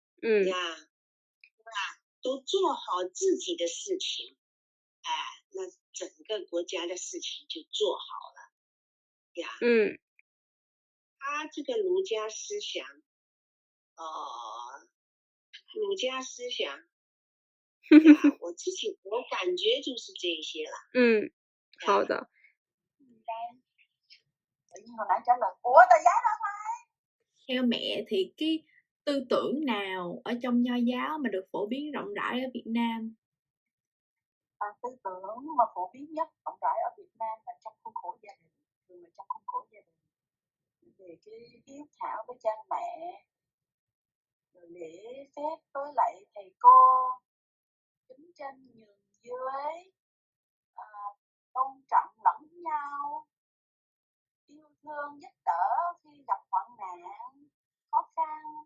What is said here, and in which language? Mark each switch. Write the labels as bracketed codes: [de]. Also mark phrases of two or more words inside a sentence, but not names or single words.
[zh] 都做好自己的事情，那整个国家的事情就做好了。他这个儒家思想，我感觉就是这些了。好的。 [vi] Tự nhiên hồi nãy trả lời ủa tờ giấy đâu mày? Theo mẹ thì cái tư tưởng nào ở trong nho giáo mà được phổ biến rộng rãi ở Việt Nam? Tư tưởng mà phổ biến nhất rộng rãi ở Việt Nam là trong khuôn khổ gia đình, thường là trong khuôn khổ gia đình, về cái hiếu thảo với cha mẹ, rồi lễ phép với lại thầy cô, kính trên nhường dưới, tôn trọng lẫn nhau, yêu thương giúp đỡ khi gặp hoạn nạn, khó khăn.